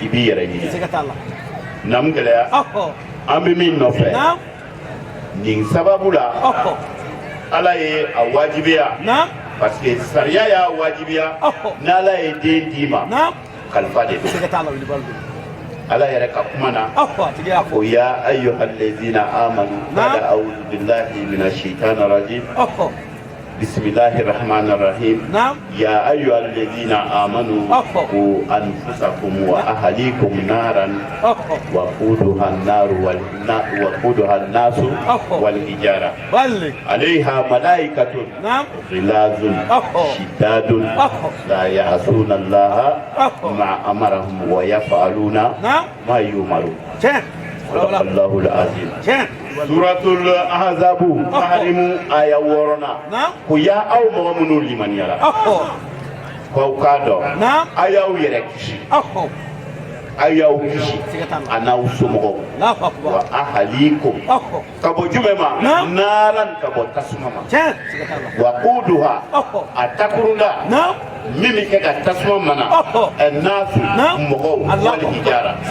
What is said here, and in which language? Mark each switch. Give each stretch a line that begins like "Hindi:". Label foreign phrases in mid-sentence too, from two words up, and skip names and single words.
Bambara: b'i yɛrɛ ɲini namu gɛlɛya an bɛ min nɔfɛ nin sababu la Ala ye a wajibiya
French: parce que
Bambara: sariya y'a wajibiya n'Ala ye den d'i ma kalifa de don Ala yɛrɛ ka kuma na o ya
Arabic: أيها الذين آمنوا بعد أعوذ بالله من الشيطان الرجيم بسم الله الرحمن الرحيم يا أيها الذين آمنوا قوا أنفسكم وأهليكم نارا و قودها الناس والحجارة عليها ملائكة غلاظ شداد لا يعصون الله ما أمرهم ويفعلون ما يؤمرون الله العظيم
Bambara: Suratul Ahzab tahrimu aya worona ko ya aw mɔgɔ minnu limaniyara k'aw k'a dɔn a y'aw yɛrɛ kisi a y'aw kisi a n'aw somɔgɔw
Arabic: وأهليكم
Bambara: ka bɔ jumɛn ma naaran ka bɔ tasuma ma
Arabic: وقودها
Bambara: a takurunda min bɛ kɛ ka tasuma mana naasu mɔgɔw
Arabic: والحجارة